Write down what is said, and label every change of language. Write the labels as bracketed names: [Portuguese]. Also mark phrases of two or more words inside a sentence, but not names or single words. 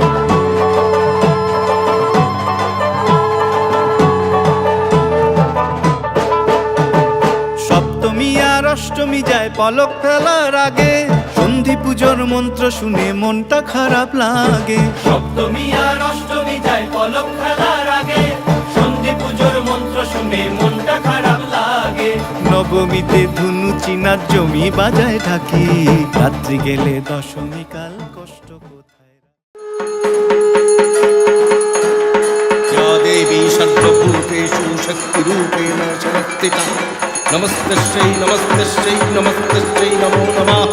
[Bangla] সপ্তমী আর অষ্টমী যায় পলক ফেলার আগে, সন্ধি পুজোর মন্ত্র শুনে মনটা খারাপ লাগে। সপ্তমী আর অষ্টমী যায় পলক খেলার আগে, সন্ধি পুজোর মন্ত্র শুনে মনটা খারাপ লাগে। নবমীতে ধুনু চিনার জমি বাজায় ঢাকি, রাত্রি গেলে দশমী কাল কষ্ট কোথায়। [Sanskrit] या देवी सर्वभूतेषु शक्तिरूपेण संस्थिता नमस्तस्यै नमस्तस्यै नमस्तस्यै नमो नमः।